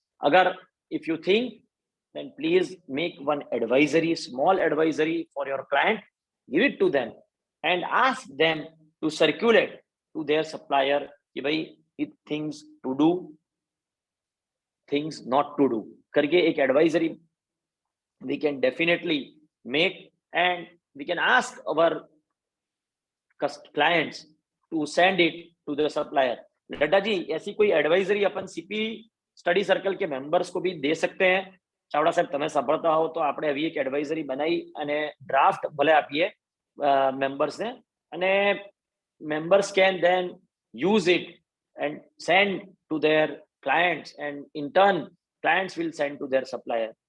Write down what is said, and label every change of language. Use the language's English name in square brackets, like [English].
[English] Agar if you think, then please make one advisory, small advisory for your client, give it to them and ask them to circulate to their supplier [Hindi] कि भाई [English] things to do, things not to do [Hindi] करके एक [English] advisory we can definitely make, and we can ask our clients to send it to the supplier. [Hindi] Ladda जी ऐसी कोई advisory अपन CP study circle के members को भी दे सकते हैं? [Gujarati] ચાવડા સાહેબ તમે સાંભળતા હો તો આપણે આવી એક એડવાઇઝરી બનાવી અને ડ્રાફ્ટ ભલે આપીએ મેમ્બર્સને, અને [English] members can then use it and send to their clients, and in turn clients will send to their supplier.